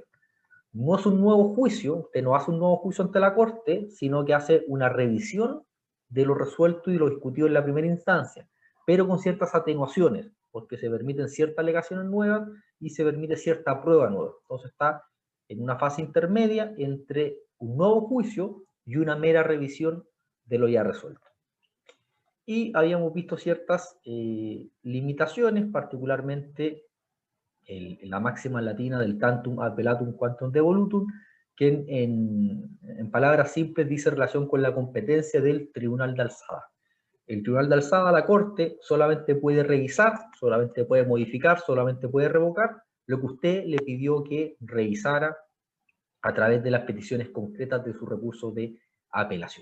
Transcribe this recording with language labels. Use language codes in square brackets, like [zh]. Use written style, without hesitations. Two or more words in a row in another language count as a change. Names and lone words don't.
[es] No es un nuevo juicio, usted no hace un nuevo juicio ante la Corte, sino que hace una revisión de lo resuelto y lo discutido en la primera instancia, pero con ciertas atenuaciones, porque se permiten ciertas alegaciones nuevas y se permite cierta prueba nueva. Entonces está en una fase intermedia entre un nuevo juicio y una mera revisión de lo ya resuelto. Y habíamos visto ciertas limitaciones, particularmente la máxima latina del [la] tantum appellatum quantum devolutum, [es] que en palabras simples dice relación con la competencia del tribunal de alzada. El tribunal de alzada, la Corte, solamente puede revisar, solamente puede modificar, solamente puede revocar lo que usted le pidió que revisara a través de las peticiones concretas de su recurso de apelación.